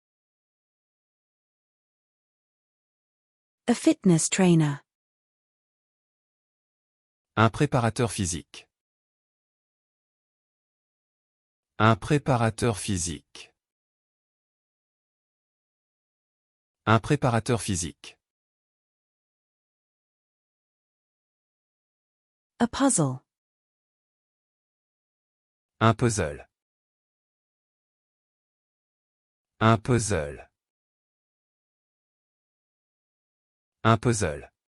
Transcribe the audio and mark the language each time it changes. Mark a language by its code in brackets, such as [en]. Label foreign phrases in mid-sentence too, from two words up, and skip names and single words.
[en] A fitness trainer. [fr] Un préparateur physique. Un préparateur physique. Un préparateur physique. [en] A puzzle. [fr] Un puzzle. Un puzzle. Un puzzle.